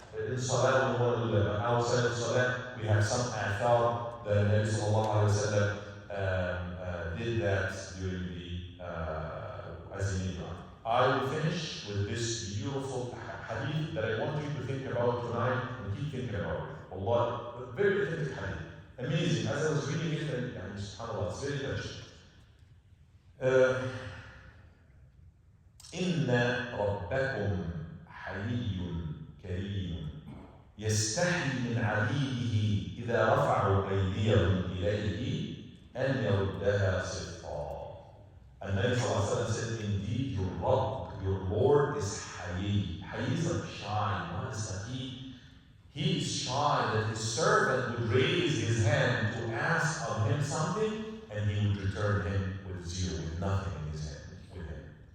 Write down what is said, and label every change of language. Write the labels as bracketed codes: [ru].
[en] In Salah, we want to do that, but outside of Salah, we have some athar that Nabi Sallallahu Alaihi Wasallam did that during the Azimi dua. I will finish with this beautiful hadith that I want you to think about tonight and keep thinking about it. Allah, a very authentic hadith. Amazing. As I was reading it, and subhanAllah, it's very touching. [ar] إن ربكم حيي كريم يستحي من عبيده إذا رفعوا أيديهم إليه أن يردها صدقا. [en] And then Sallallahu said, indeed your Rabb, your Lord is Hayy. Hayy is like shy, not as he is shy that his servant would raise his hand to ask of him something and he would return him with zero, with nothing in his hand, with him.